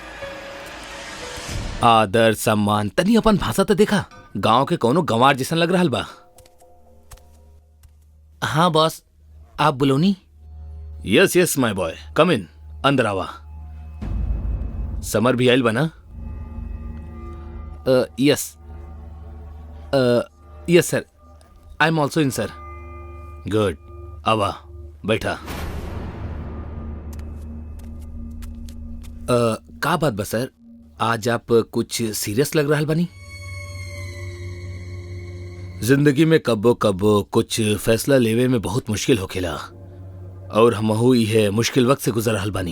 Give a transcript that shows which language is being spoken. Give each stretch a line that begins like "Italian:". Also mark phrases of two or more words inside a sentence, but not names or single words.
Bhojpuri: आदर सम्मान तनी अपन भाषा तो देखा, गांव के कोनो गंवार जैसन लग रहल बा। हाँ बॉस, आप बुलोनी?
English: yes yes my boy, come in,
Bhojpuri: अंदर आवा। समर भी आयल बना?
English: yes yes sir, I am also in sir.
Bhojpuri: गुड, आवा बैठा। का बात बा सर, आज आप कुछ सीरियस लग रहा बानी? जिंदगी में कब्बो कब्बो कुछ फैसला लेवे में बहुत मुश्किल होखेला, और हमहू इहे मुश्किल वक्त से गुजर रहल बानी।